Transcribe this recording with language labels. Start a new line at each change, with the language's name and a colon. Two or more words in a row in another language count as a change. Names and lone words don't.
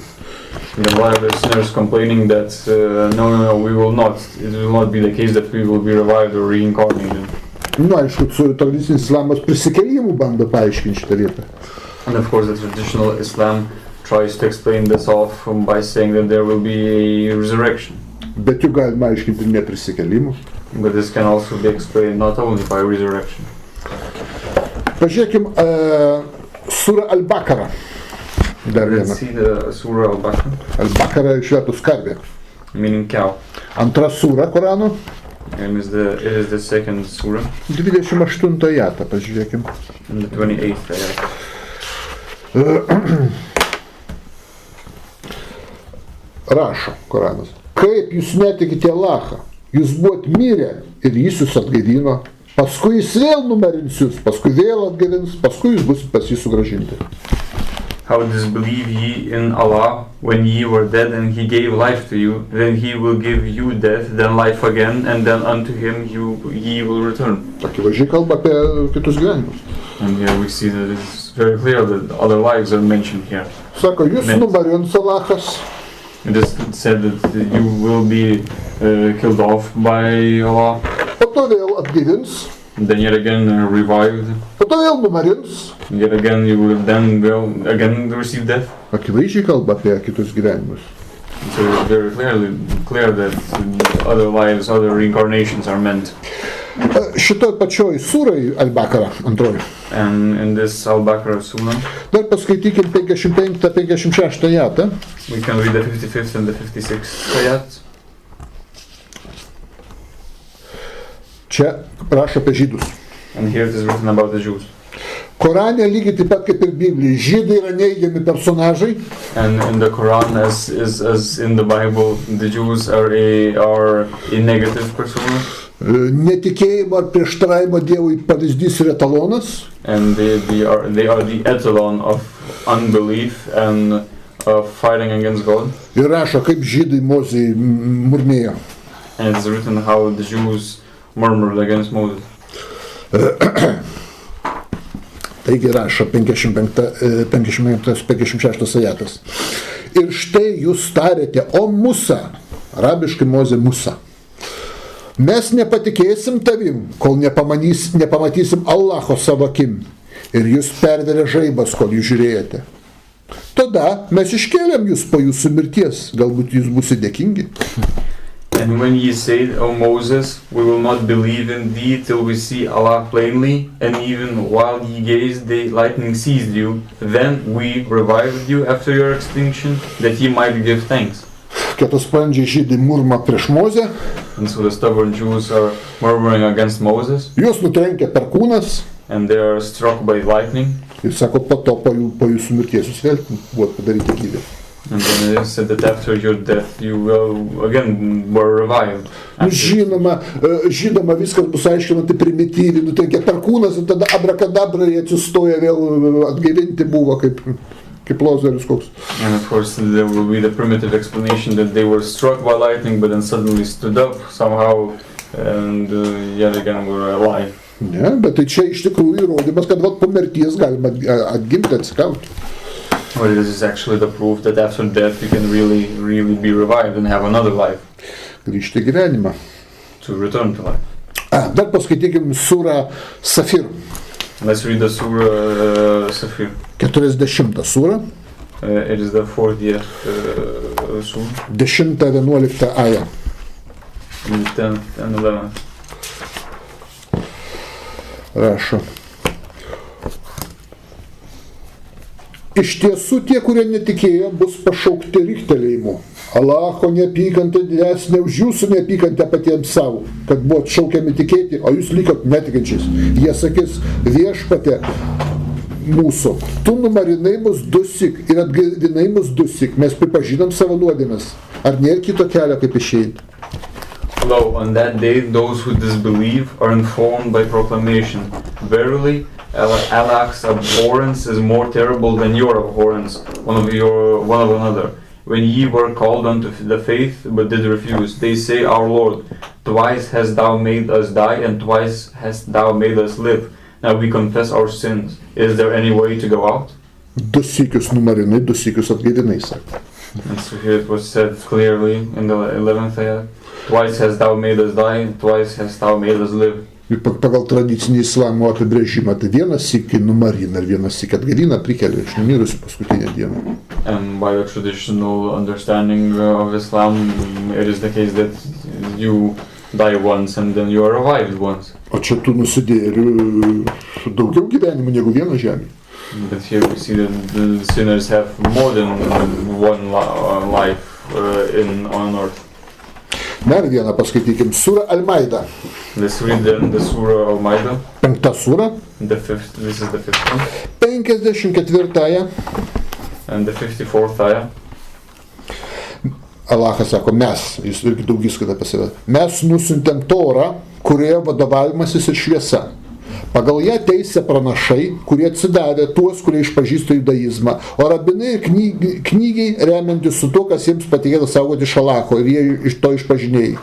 English: Then why are the sinners complaining that no, we will not. It will not be the case that we will be revived or reincarnated.
Lithuanian: Aišku, tradicinis islamas prisikėlimų bando paaiškinti šitą vietą.
English: And of course, the traditional Islam tries to explain this off by saying that there will be a resurrection.
Lithuanian: Bet juk galima aiškinti ne prisikėlimų.
English: But this can also be explained not only by resurrection.
Lithuanian: Pažiūrėkim Surah Al-Baqarah. Dar vieną.
English: Let's see the Surah Al-Baqarah.
Lithuanian: Al-Baqarah išvertus karvė.
English: Meaning cow.
Lithuanian: Antra sura Korano.
English: And it is the second surah.
Lithuanian: 28 ajatą, pažiūrėkim.
English: And the 28th ayat.
Lithuanian: Rašo Koranas. Kaip jūs netikite Allahą? Jūs buvot mirę ir jis jūs atgaivino, paskui jis vėl numarins jūs, paskui vėl atgaivins, paskui jūs bus pas jį sugrąžinti.
English: How disbelieve ye in Allah when ye were dead and he gave life to you, then he will give you death, then life again, and then unto him ye will return.
Lithuanian: Akivaizdžiai kalba apie kitus gyvenimus.
English: And here we see that it's very clear that other lives are mentioned here.
Lithuanian: Sako, jūs numarins Allahas.
English: It is said that you will be killed off by Allah.
Lithuanian: Po to vėl atgaivins.
English: Then yet again revived.
Lithuanian: Po to vėl numarins.
English: Yet again you will then again receive death.
Lithuanian: Akivaizdžiai kalba apie kitus gyvenimus.
English: So it's very clear that other lives, other reincarnations are meant.
Lithuanian: Šitoj pačioj surai Al-Baqarah antroji.
English: And in this Al-Baqarah surah,
Lithuanian: dar paskaitykim 55-56 ajatą.
English: We can read the 55th and the 56th ayat.
Lithuanian: Čia rašo apie žydus.
English: And here it is written about the Jews.
Lithuanian: Korane lygiai taip pat kaip ir Biblijai, žydai yra neigiami personažai.
English: And in the Quran, as in the Bible, the Jews are a negative persona.
Lithuanian: Netikėjimo ar prieštaravimo Dievui pavyzdys ir etalonas.
English: And they are the etalon of unbelief and fighting against God.
Lithuanian: Ir rašo, kaip žydai Mozei murmėjo.
English: And it's written how the Jews murmured against Moses.
Lithuanian: Taigi rašo 55-56 ajatas. Ir štai jūs tarėte, o Musa, arabiškai Mozė Musa, mes nepatikėsim tavim, kol nepamatysim Allaho savo akim. Ir jūs perverė žaibas, kol jūs žiūrėjote. Tada mes iškėlėm jūs po jūsų mirties, galbūt jūs būsite dėkingi.
English: And when ye said, O Moses, we will not believe in thee till we see Allah plainly, and even while ye gazed, the lightning seized you. Then we revived you after your extinction, that ye might give thanks.
Lithuanian: Kietaspandžiai žydai murma prieš Mozę.
English: And so the stubborn Jews are murmuring against Moses.
Lithuanian: Jūs nutrenkė perkūnas.
English: And they are struck by lightning.
Lithuanian: Ir sako, po to po jūsų mirties jūs vėl buvo padaryti gyvi.
English: And then it said that after your death you will again were revived.
Lithuanian: Žinoma, viskas bus aiškinama tai primityviai, nutrenkė perkūnas ir tada abrakadabra jie atsistoja vėl atgaivinti buvo kaip Lozorius koks.
English: And of course there will be the primitive explanation that they were struck by lightning but then suddenly stood up somehow and yet again were alive.
Lithuanian: Ne, bet tai čia iš tikrųjų įrodymas, kad po mirties galima atgimti, atsikauti.
English: Well, this is actually the proof that after death you can really be revived and have another life.
Lithuanian: Grįžti gyvenimą.
English: To return to life.
Lithuanian: Dar paskaitykim surą Safir.
English: Let's read the surah Safir.
Lithuanian: 40 surą.
English: It is the 40th surah.
Lithuanian: 10-11 aja.
English: 10th and 11th.
Lithuanian: Rašo. Iš tiesų tie, kurie netikėjo, bus pašaukti riktelėjimu. Allaho neapykanta didesnė už jūsų neapykantę patiems savo, kad buvo šaukiami tikėti, o jūs likot netikinčiais. Jie sakys, viešpatė mūsų, tu numarinai mus dusyk ir atgaivinai mus dusyk, mes pripažinam savo nuodėmes. Ar nėra kito kelio, kaip išeiti?
English: Lo, on that day those who disbelieve are informed by proclamation. Verily, Allah's abhorrence is more terrible than your abhorrence, one of another. When ye were called unto the faith, but did refuse, they say, Our Lord, twice hast thou made us die, and twice hast thou made us live. Now we confess our sins. Is there any way to go out?
Lithuanian: Du sykius numarinai, du sykius atgaivinai, sako.
English: And so here it was said clearly in the 11th ayah. Twice hast thou made us die, and twice hast thou made us live.
Lithuanian: Ir pagal tradicinį islamo apibrėžimą, tai vienas sykį numarina ir vienas sykį atgaivina, prikelia iš numirusių paskutinę dieną.
English: And by the traditional understanding of Islam, it is the case that you die once and then you are revived once.
Lithuanian: O čia tų nusidėjėlių daugiau gyvenimų negu vieno žemė.
English: But here we see that the sinners have more than one life on earth.
Lithuanian: Dar vieną paskaitykim, surą Al-Maida.
English: Let's read then the surah Al-Maida.
Lithuanian: 5 surą.
English: This is the 5th one. 54 And the 54th ayah.
Lithuanian: Allahas sako, mes, jis irgi daugiskaita apie save, mes nusiuntėm Torą, kurioje vadovavimasis ir šviesa. Pagal ją teisė pranašai, kurie atsidavė tuos, kurie išpažįsta judaizmą, o rabinai ir knygiai remiantis su to, kas jiems patikėta saugoti iš Allaho, ir jie iš to išpažinėjai.